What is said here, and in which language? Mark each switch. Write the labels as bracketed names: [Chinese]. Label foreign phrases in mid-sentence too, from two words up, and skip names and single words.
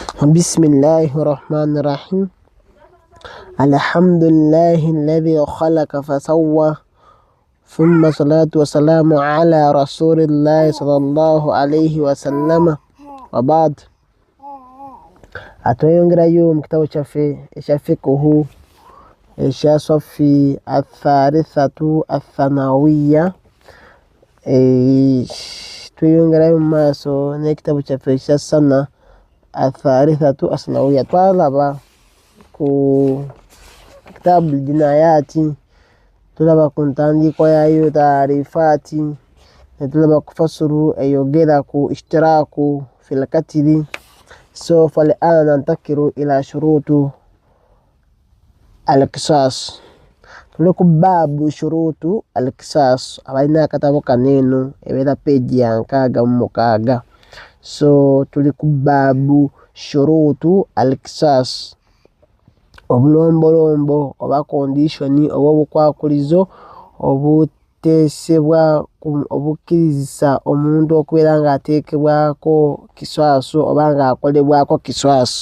[Arabic] بسم الله الرحمن الرحيم. الحمد لله الذي خلق فسوى، ثم صلاة وسلام على رسول الله صلى الله عليه وسلم وبعد. [Ganda] Atweyongera yo mu kitabo kyaffe ekyaffiqhu ekyasaffi [Arabic] الثالثة الثانوية. [Ganda] Tweyongerayo mu maaso n'ekitabo kyaffe ekya sana [Arabic] الثالثة الثانوية. [Ganda] Twalaba ku kitabu jinayati, tulaba ku ntandikwa yayo taarifaati, netulaba ku fasulu eyogera ku [Arabic] الاشتراك في القتل. So فالآن ننتقل إلى شروط القصاص. [Ganda] Tuli ku [Arabic] باب شروط القصاص. [Ganda] Abalina akatabo kaneno ebeera peegi ya 66. So tuli ku [Arabic] باب شروط القصاص, [Ganda] obulombolombo oba kondishoni oba obukwakulizo obuteesebwa obukkirizisa omuntu okubeera ng'ateekebwako kiswaso oba ng'akolebwako kiswaso.